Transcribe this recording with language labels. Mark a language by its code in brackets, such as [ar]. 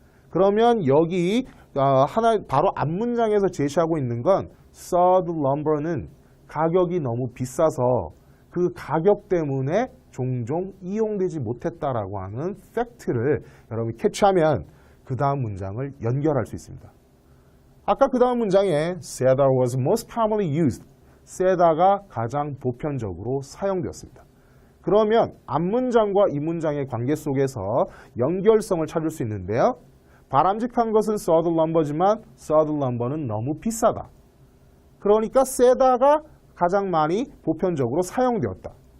[ko] 그러면 여기 바로 앞문장에서 제시하고 있는 건 sawed lumber는 가격이 너무 비싸서 그 가격 때문에 종종 이용되지 못했다라고 하는 팩트를 여러분이 캐치하면 그 다음 문장을 연결할 수 있습니다. 아까 그 다음 문장에 [en] SEDA was most commonly used. [ko] SEDA가 가장 보편적으로 사용되었습니다. 그러면 앞문장과 이 문장의 관계 속에서 연결성을 찾을 수 있는데요. 바람직한 것은 third number지만 third number는 너무 비싸다. 그러니까 SEDA가 가장 많이 보편적으로 사용되었다.